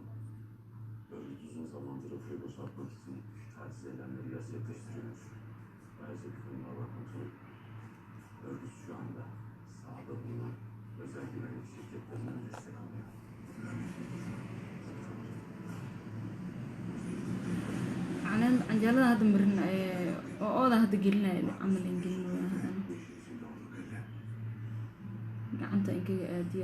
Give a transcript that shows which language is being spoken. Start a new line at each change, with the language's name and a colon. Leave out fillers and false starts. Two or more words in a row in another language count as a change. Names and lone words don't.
Turkish: Örgüt uzun zamandır Afyo'yu boşaltmak için taciz eylemleri gerçekleştiriyormuş. Ayrıca bir konuda var komutanım. Örgüt şu anda sahada bulunan özel güvenlik şirketlerinden destek alıyor.
Somali: canjeelada hadda marina oo ooda hadda gelinaya camal in gelinayo gacanta inkaga aadiya